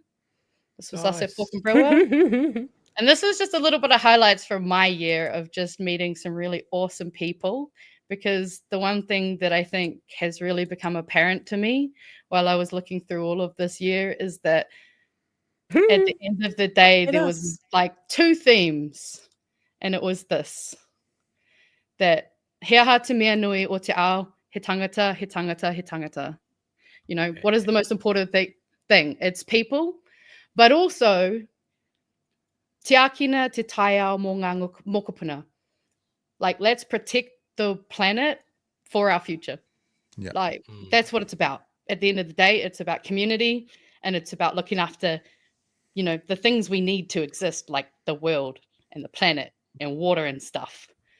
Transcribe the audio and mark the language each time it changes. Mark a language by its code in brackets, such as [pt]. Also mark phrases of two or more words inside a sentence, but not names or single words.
[en] This was us at Fork and Brewer. And this is just a little bit of highlights from my year of just meeting some really awesome people, because the one thing that I think has really become apparent to me while I was looking through all of this year is that at the end of the day, there was like two themes, and it was this, that [mi] he aha te mea nui o te ao, he tangata, he tangata, he tangata. [en] You know, what is the most important thing? It's people, but also [mi] te akina te taiao mō ngā mokopuna. [en] Like, let's protect the planet for our future. Yeah. Like, that's what it's about. At the end of the day, it's about community, and it's about looking after, you know, the things we need to exist, like the world and the planet and water and stuff.